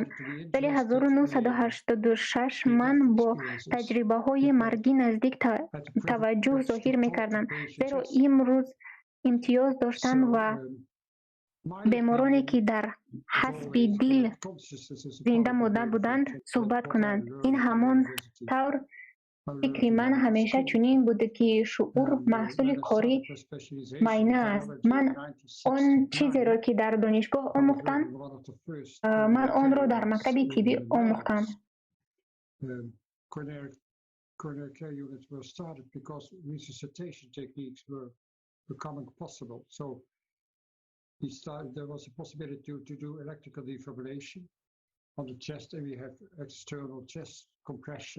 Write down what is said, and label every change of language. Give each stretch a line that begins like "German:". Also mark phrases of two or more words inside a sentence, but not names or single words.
Tajik: Соли 1986 ман бо таҷрибаҳои маргӣ наздик таваҷҷӯҳ зоҳир мекардам, зеро имрӯз имтиёз доштан ва бемороне, ки дар ҳасби дил зинда монда буданд, суҳбат кунанд. Ин ҳамон тавр фикри ман ҳамеша чунин буд, ки шуъур маҳсули кори майна аст. Ман он чизеро, ки дар донишгоҳ омӯхтам, ман онро дар мактаби тиббӣ омӯхтам.
English: Coronary care units were started because resuscitation techniques were becoming possible. So there was a possibility to do electrical defibrillation on the chest, and we have external chest compression.